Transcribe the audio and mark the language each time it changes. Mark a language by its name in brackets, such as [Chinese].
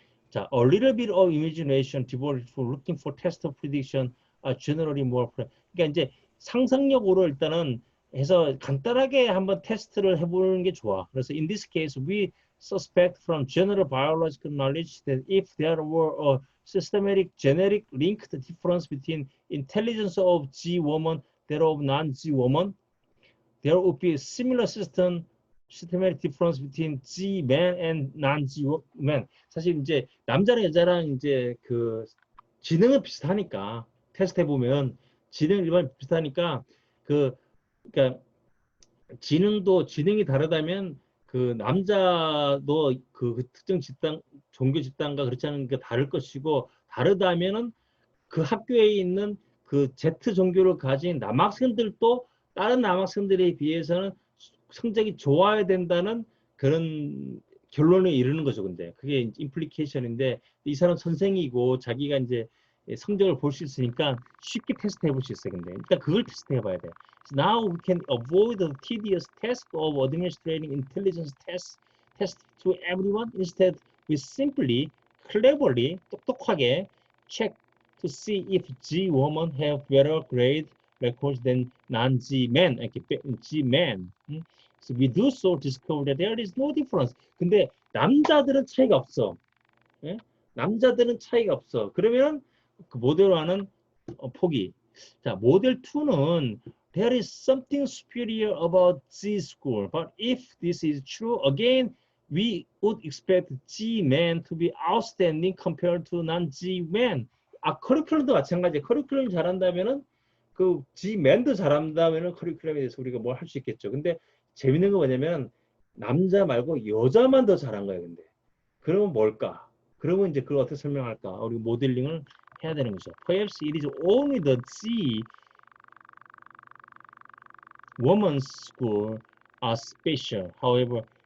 [English] 자, a little bit of imagination devoted to looking for test of prediction are generally more. [Korean] 그러니까 이제 상상력으로 일단은 해서 간단하게 한번 테스트를 해보는 게 좋아. [English] 그래서 in this case, we suspect from general biological knowledge that if there were a systematic genetic linked difference between intelligence of G woman that of non-G woman, there would be a similar systematic difference between G man and non-G man. [Korean] 사실 이제 남자랑 여자랑 이제 그 지능은 비슷하니까 테스트 해보면 지능 일반 비슷하니까 그러니까 지능이 다르다면 그 남자도 그 특정 집단 종교 집단과 그렇지 않은 게 다를 것이고 다르다면은 그 학교에 있는 그 Z 종교를 가진 남학생들도 다른 남학생들에 비해서는 성적이 좋아야 된다는 그런 결론에 이르는 거죠. 근데 그게 임플리케이션인데 이 사람 선생이고 자기가 이제 성적을 볼 수 있으니까 쉽게 테스트 해볼 수 있어요. 근데 일단 그걸 테스트 해봐야 돼. [English] So now we can avoid the tedious task of administering intelligence test to everyone. Instead, we simply, cleverly, 똑똑하게 check to see if G women have better grade records than non-G men, G men. So we do so discover that there is no difference. [Korean] 근데 남자들은 차이가 없어. 예? 남자들은 차이가 없어. 그러면 그 모델 1은 포기. 자, 모델 2는 [English] there is something superior about G school. But if this is true, again, we would expect G men to be outstanding compared to non-G men. [Korean] 커리큘럼도 마찬가지야. 커리큘럼 잘한다면은 그 G men도 잘한다면은 커리큘럼에 대해서 우리가 뭘 할 수 있겠죠. 근데 재밌는 거 뭐냐면 남자 말고 여자만 더 잘한 거예요. 근데 그러면 뭘까? 그러면 이제 그걸 어떻게 설명할까? 우리 모델링을 해야 되는 거죠. [English] Perhaps it is only the G women's school are special. However,